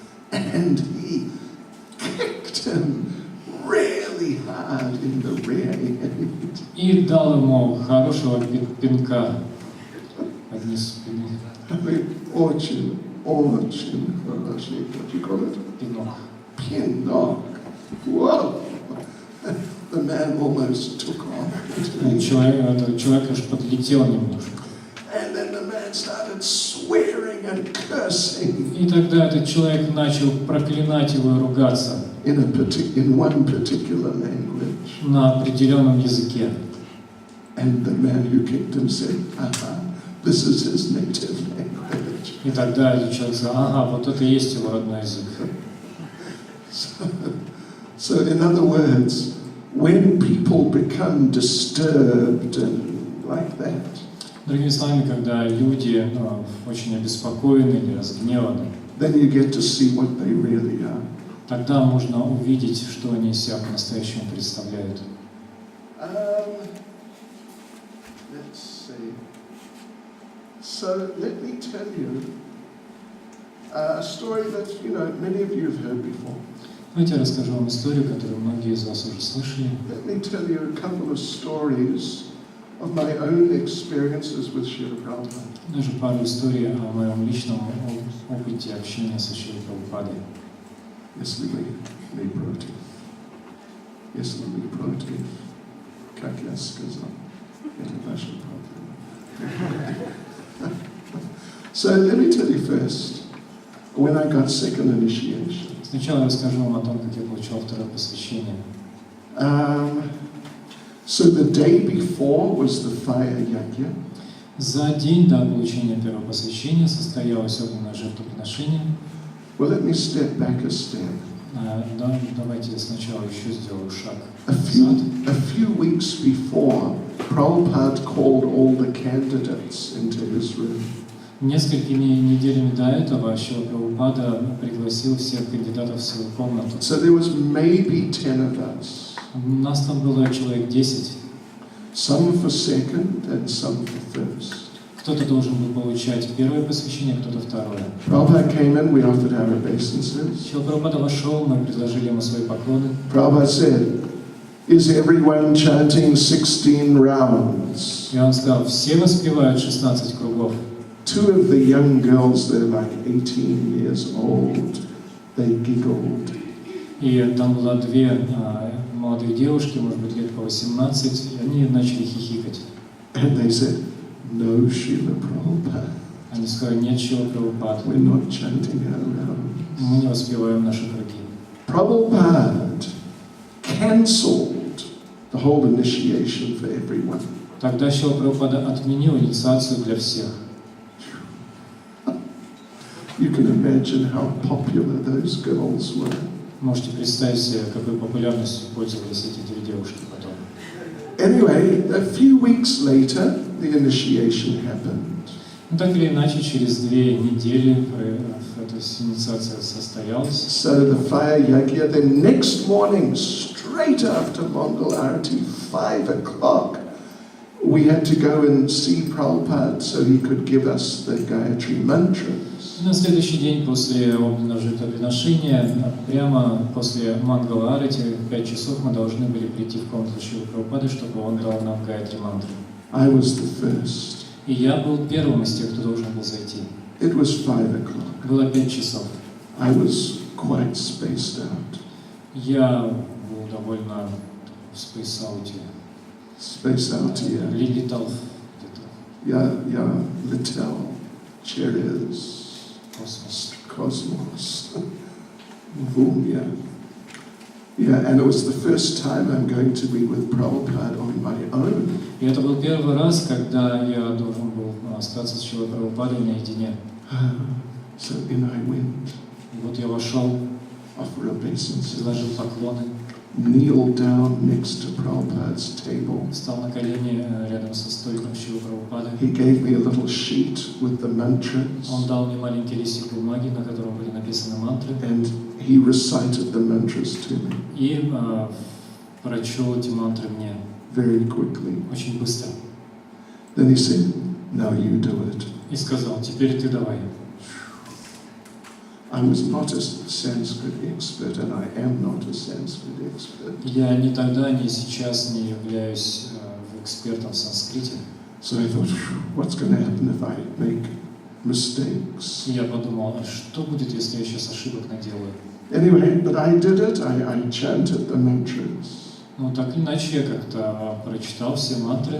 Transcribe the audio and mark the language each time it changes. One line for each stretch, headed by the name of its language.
English: And he kicked him really hard in the rear end.
Russian: И дал ему хорошего пинка под низ спины. Очень хороший,
English: what you call it?
Russian: Пинок. Пинок.
English: Whoa! The man almost took off.
Russian: Человек аж подлетел немножко.
English: And then the man started swearing and cursing.
Russian: И тогда этот человек начал проклинать его и ругаться.
English: In one particular language.
Russian: На определенном языке.
English: And the man who kicked him said, this is his native language.
Russian: И тогда этот человек сказал, ага, вот это и есть его родной язык.
English: So in other words, when people become disturbed and like that,
Russian: другими словами, когда люди очень обеспокоены или разгневаны,
English: then you get to see what they really are.
Russian: Тогда можно увидеть, что они из себя по-настоящему представляют.
English: Let's see. So let me tell you a story that many of you have heard before.
Russian: Давайте я расскажу вам историю, которую многие из вас уже слышали.
English: Let me tell you a couple of stories of my own experiences with Srila Prabhupada.
Russian: Даже пару историй о моем личном опыте общения со Шрилой Прабхупадой. Если не против. Если не против, как я сказал, это ваша проблема.
English: So let me tell you first, when I got second initiation.
Russian: Сначала я расскажу вам о том, как я получил второе посвящение.
English: So the day before was the fire yajna.
Russian: За день до получения первого посвящения состоялось огненное жертвоприношение.
English: Well, let me step back a step.
Russian: Давайте я сначала еще сделаю шаг
English: A few weeks before, Prabhupada called all the candidates into his room.
Russian: Несколькими неделями до этого Шрила Прабхупада пригласил всех кандидатов в свою комнату.
English: So there was maybe 10 of us.
Russian: Нас там было человек 10.
English: Some for second and some for first.
Russian: Кто-то должен был получать первое посвящение, кто-то второе.
English: Prabhupada came in, we offered our obeisances.
Russian: Шрила Прабхупада вошел, мы предложили ему свои поклоны.
English: Prabhupada said, "Is everyone chanting 16 rounds?"
Russian: И он сказал, все воспевают 16 кругов.
English: Two of the young girls, they're like 18 years old, they giggled.
Russian: И там было две молодые девушки, может быть, лет по 18, и они начали хихикать.
English: And they said, "No, Srila Prabhupada.
Russian: Они сказали, нет, Шрила Прабхупад,
English: We're not chanting our rounds."
Russian: мы не воспеваем наши круги.
English: Prabhupada cancelled the whole initiation for everyone.
Russian: Тогда Шрила Прабхупада отменил инициацию для всех.
English: You can imagine how popular those girls were.
Russian: Можете представить себе, какой популярностью пользовались эти две девушки потом.
English: Anyway, a few weeks later, the initiation happened.
Russian: Ну, так или иначе, через 2 недели эта инициация состоялась.
English: So the fire yajna, then next morning, straight after Mongol Arati, 5 o'clock, we had to go and see Prabhupada so he could give us the Gayatri mantras.
Russian: На следующий день после огненного жертвоприношения, прямо после Мангала Арати, в 5 часов мы должны были прийти в комнату Шрилы Прабхупады, чтобы он дал нам Гайатри мантру.
English: I was the first.
Russian: И я был первым из тех, кто должен был зайти.
English: It was 5 o'clock.
Russian: Было 5 часов.
English: I was quite spaced out.
Russian: Я был довольно в спейс-ауте.
English: Space-out, yeah.
Russian: Летал где-то. Yeah, Little, Cherries, Космос. Cosmos, Vumya.
English: Yeah, and it was the first time I'm going to be with Prabhupada on my own.
Russian: И это был первый раз, когда я должен был остаться с Шрилой Прабхупадой наедине.
English: So in I went,
Russian: И вот я вошел,
English: offer obeisance,
Russian: предложил поклоны,
English: kneel down next to Prabhupada's table.
Russian: встал на колени рядом со столиком Шрилы Прабхупады.
English: He gave me a little sheet with the mantras,
Russian: Он дал мне маленький листик бумаги, на котором были написаны мантры,
English: and he recited the mantras to me
Russian: и прочел эти мантры мне
English: very quickly.
Russian: очень быстро.
English: Then he said, "Now you do it."
Russian: И сказал, теперь ты давай.
English: I was not a Sanskrit expert, and I am not a Sanskrit expert.
Russian: Я ни тогда, ни сейчас не являюсь экспертом в санскрите.
English: So I thought, what's going to happen if I make mistakes?
Russian: И я подумал, а что будет, если я сейчас ошибок наделаю?
English: Anyway, but I did it. I chanted the mantras.
Russian: Ну, так или иначе, я как-то прочитал все мантры.